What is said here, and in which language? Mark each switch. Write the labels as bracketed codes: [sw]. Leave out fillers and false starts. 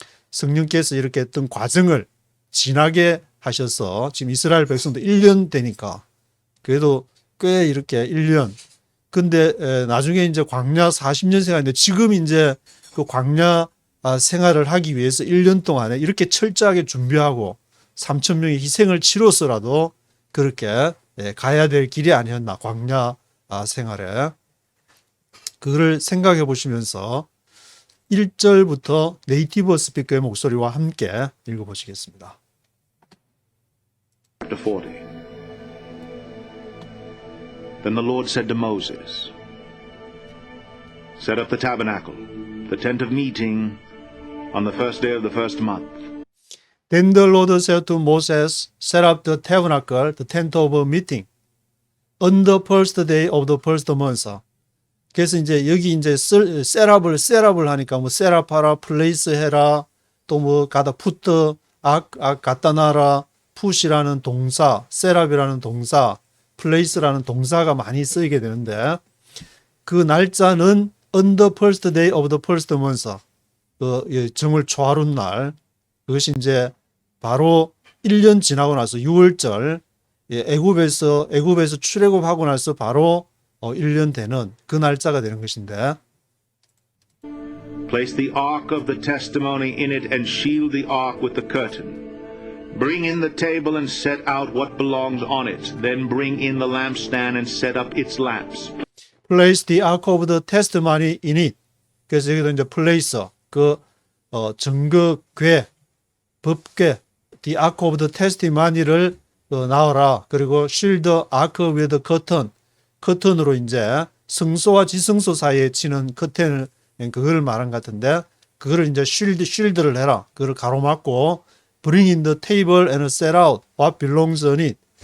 [ko] 성령께서 이렇게 어떤 과정을 지나게 하셔서 지금 이스라엘 백성도 1년 되니까 그래도 꽤 이렇게 1년, 근데 나중에 이제 광야 40년 생활인데 지금 이제 그 광야 생활을 하기 위해서 1년 동안에 이렇게 철저하게 준비하고 3천 명의 희생을 치러서라도 그렇게 가야 될 길이 아니었나, 광야 생활에. 그를 생각해 보시면서 1절부터 네이티브 스피커의 목소리와 함께 읽어보시겠습니다. [en] Chapter 40. Then the Lord said to Moses, Set up the tabernacle, the tent of meeting, on the first day of the first month. Then the Lord said to Moses, Set up the tabernacle, the tent of meeting, on the first day of the first month. [ko] 그래서 이제 여기 이제 셋업을 하니까 뭐 셋업하라, 플레이스 해라, 또 뭐 가다 푸트, 갖다 놔라, 푸시라는 동사, 셋업이라는 동사, 플레이스라는 동사가 많이 쓰이게 되는데, 그 날짜는 [en] on the first day of the first month, [ko] 그 정월 초하룻 날, 그것이 이제 바로 1년 지나고 나서 6월절, 애굽에서 출애굽하고 나서 바로 1년 되는 그 날짜가 되는 것인데, [en] Place the ark of the testimony in it and shield the ark with the curtain. Bring in the table and set out what belongs on it. Then bring in the lampstand and set up its lamps. Place the ark of the testimony in it. [ko] 그래서 여기도 이제 place, 증거궤, 법궤, [en] the ark of the testimony [ko] 를 나와라. [en] 그리고 shield the ark with the curtain. [ko] 커튼으로 이제 성소와 지성소 사이에 치는 커튼을, 그걸 말한 것 같은데, 그거를 이제 쉴드를 해라. 그걸 가로막고, [en] bring in the table and set out what belongs on it.